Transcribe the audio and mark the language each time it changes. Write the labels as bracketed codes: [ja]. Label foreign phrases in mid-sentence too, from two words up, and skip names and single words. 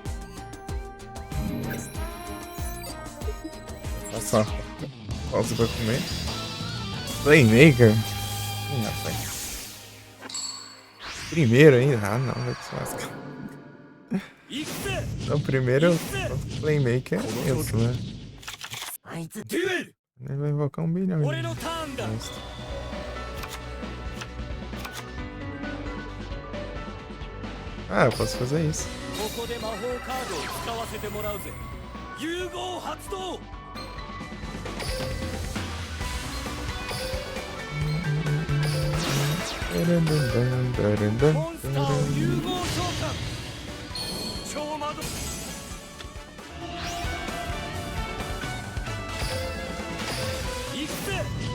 [pt] Nossa, pausa pra comer. Playmaker? Ih, rapaz. Primeiro ainda? Ah, não, vai te lascar. [ja] 行くぜ。 [pt] Então, primeiro Playmaker é isso, né? [ja] あいつデュエル。 [pt] Ele vai invocar 1 bilhão. [ja] 俺のターンだ。 [pt] Ah, eu posso fazer isso. [ja] ここで魔法カードを使わせてもらうぜ。融合発動。モンスターを融合召喚。超魔導、行くぜ。